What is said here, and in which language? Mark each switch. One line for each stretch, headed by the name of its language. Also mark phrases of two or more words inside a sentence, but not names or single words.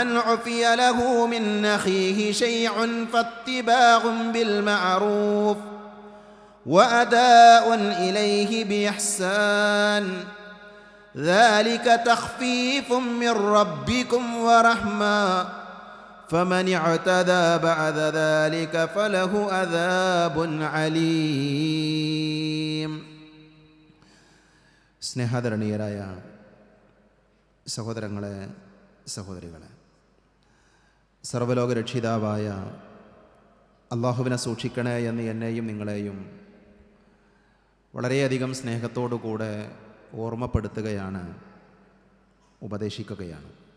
Arabic: عفي له من أخيه شيء فاتباع بالمعروف وأداء إليه بإحسان، ذلك تخفيف من ربكم ورحمة، فمن اعتدى بعد ذلك فله عذاب عليم.
Malayalam: സ്നേഹാദരണീയരായ സഹോദരങ്ങളെ, സഹോദരികളെ, സർവ്വലോക രക്ഷിതാവായ അള്ളാഹുവിനെ സൂക്ഷിക്കണേ എന്ന് എന്നെയും നിങ്ങളെയും വളരെയധികം സ്നേഹത്തോടുകൂടെ ഓർമ്മപ്പെടുത്തുകയാണ്, ഉപദേശിക്കുകയാണ്.